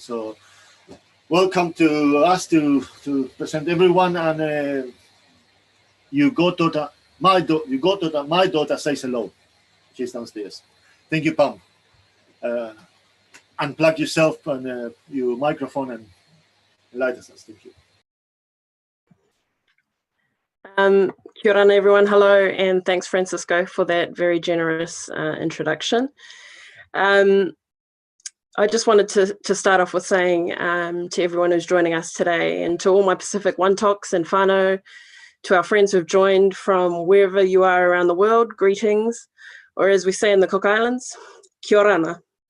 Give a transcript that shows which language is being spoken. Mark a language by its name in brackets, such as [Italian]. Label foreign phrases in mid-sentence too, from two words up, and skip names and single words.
[English] So welcome to us to present everyone, and my daughter says hello. She's downstairs. Thank you, Pam. Unplug yourself and your microphone and light us. Thank you. [Māori] Kia ora [English] everyone, hello, and thanks Francisco for that very generous introduction. I just wanted to start off with saying to everyone who's joining us today, and to all my Pacific Wantoks and whānau, to our friends who've joined from wherever you are around the world, greetings, or as we say in the Cook Islands, [Rarotongan] kia orana.